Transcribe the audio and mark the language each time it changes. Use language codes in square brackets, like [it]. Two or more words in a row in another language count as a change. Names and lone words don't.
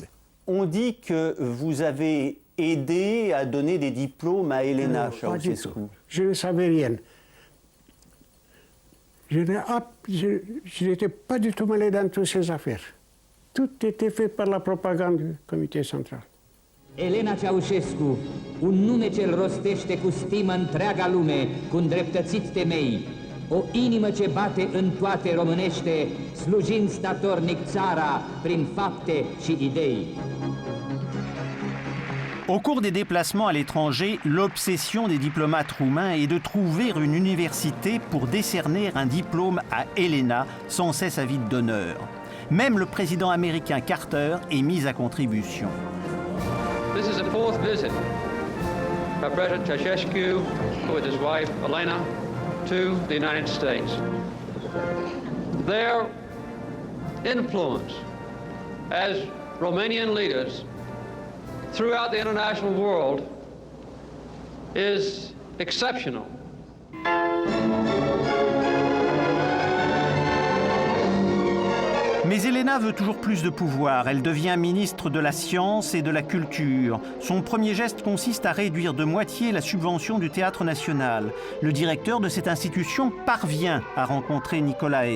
[fr] On dit que vous avez aidé à donner des diplômes à Elena Ceausescu. Je ne savais rien. Je n'étais pas du tout mêlé dans toutes ces affaires. Tout était fait par la propagande du comité central. [ro] Elena Ceausescu, un nume ce-l rostește cu stimă întreaga lume, cu îndreptățit temei. O inimă ce bate în toate românește, slujind statornic țara prin fapte și idei. [fr] Au cours des déplacements à l'étranger, l'obsession des diplomates roumains est de trouver une université pour décerner un diplôme à Elena, sans cesse avide d'honneur. Même le président américain Carter est mis à contribution. [en] This is the 4th visit of President Ceausescu with his wife Elena to the United States. Their influence as Romanian leaders throughout the international world is exceptional. [fr] Mais Elena veut toujours plus de pouvoir. Elle devient ministre de la Science et de la Culture. Son premier geste consiste à réduire de moitié la subvention du Théâtre national. Le directeur de cette institution parvient à rencontrer Nicolae.